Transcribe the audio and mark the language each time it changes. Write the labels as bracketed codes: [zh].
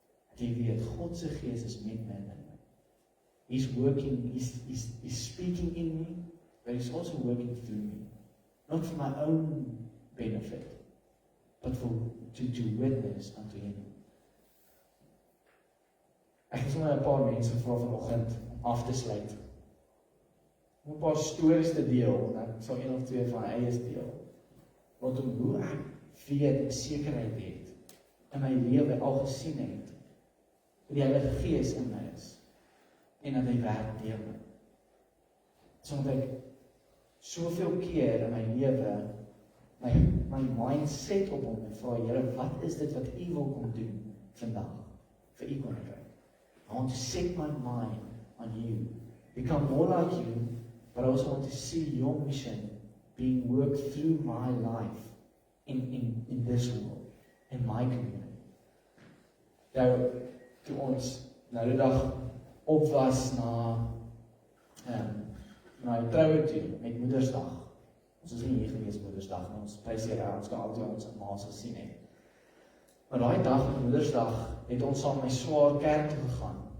[af] Dat jy weet, God se Gees is met my. [en] He's working, he's speaking in me, but He's also working through me. Not for my own benefit, but to witness unto Him. [af] Ek het sommer 'n paar mense gevra vanoggend om af te sluit. Om 'n paar stories te deel, en ek sal een of twee van my eie deel. Rondom hoe ek weet en sekerheid het in my lewe al gesien het, dat die Heilige Gees in my is. En dat hy werk deur my. Sodat ek soveel keer in my lewe my mindset op hom en vra, Here, wat is dit wat U wil kom doen vandag vir U koninkryk? [en] I want to set my mind on you, become more like you, but I also want to see your mission being worked through my life in this world, in my community. [af] Nou, toe ons nou die dag op was na die troue toe, met Moedersdag. Ons is nie hier gewees Moedersdag, maar ons prys die Here, ons kan altyd ons ma's gesien het. Maar daai dag met Moedersdag het ons saam met Swaar kerk toe gegaan.